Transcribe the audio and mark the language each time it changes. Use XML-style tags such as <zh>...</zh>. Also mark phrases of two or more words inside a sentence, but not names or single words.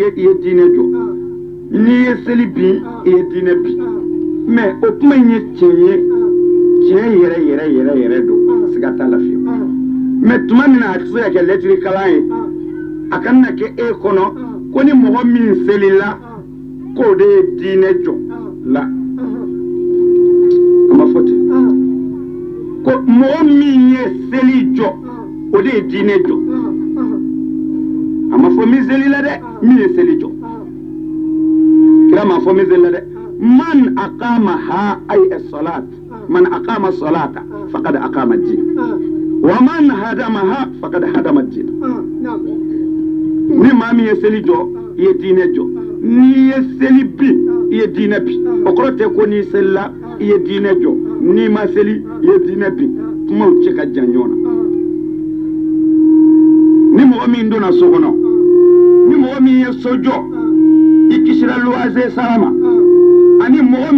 <bm>ye diinɛ jɔ n'i ye seli bin i ye diinɛ bin mɛ o kuma in ye tiɲɛ ye tiɲɛ yɛrɛ don siga t'a la fiyewu mɛ tuma min na a tɛ se ka kɛ lɛtiri kalan ye a kana na kɛ e kɔnɔ ko ni mɔgɔ min selila k'o de ye diinɛ jɔ la a ma fɔ ten ko mɔgɔ min ye seli jɔ o de ye diinɛ jɔ a ma fɔ min selila dɛ</bm> <ar>min ye seli jɔ kira ma fɔ min selila dɛ من أقامها أي الصلاة من أقام الصلاة فقد أقام الدين ومن هدمها فقد هدم الدين</ar> <bm>ni maa min ye seli jɔ i ye diinɛ jɔ n'i ye seli bin i ye diinɛ bin o kɔrɔ tɛ ko n'i selila i ye diinɛ jɔ n'i ma seli i ye diinɛ bin kumaw cɛ ka jan ɲɔgɔn na ni mɔgɔ min donna so kɔnɔ ni mɔgɔ min ye so jɔ i kisira luwanze sara ma ani mɔgɔ</bm>